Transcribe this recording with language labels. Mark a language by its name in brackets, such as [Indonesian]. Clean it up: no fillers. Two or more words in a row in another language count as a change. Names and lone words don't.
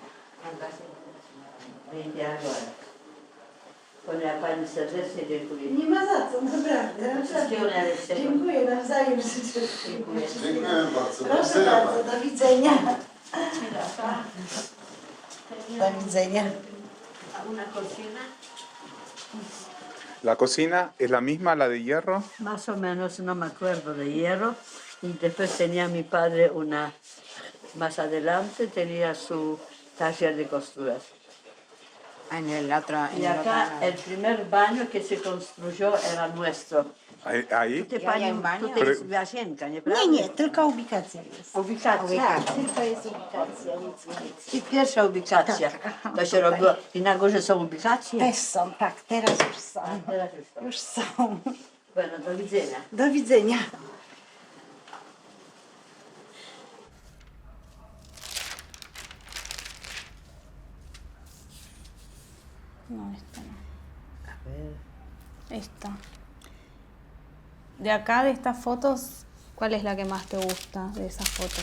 [Polish] Ponieważ pani serdecznie dziękuję. Nie ma za co, naprawdę. Wszystkiego najlepszego. Dziękuję nawzajem życzę. Dziękuję. Dziękuję bardzo. Proszę bardzo, do widzenia. Do widzenia. [Spanish] A una cocina? La cocina es la misma, la de hierro. Más o menos, no me acuerdo, de hierro. Y después tenía mi padre una, más adelante tenía su taller de costuras. En el otro, Y acá el primer baño que se construyó era nuestro. Ahí. [Polish] Ty Ja pani, jem baño. tutaj jest Wasienka, nieprawda? Nie, tylko ubikacja jest. Ubikacja. Tak, tylko jest ubikacja, nic więcej. I pierwsza ubikacja. Tak. To się robiło. I na górze są ubikacje. Też są, tak, teraz już są. Teraz już to. Już są. Bueno, do widzenia. Do widzenia. [Spanish] No, esta no. Esta. De acá, de estas fotos, ¿cuál es la que más te gusta de esas fotos?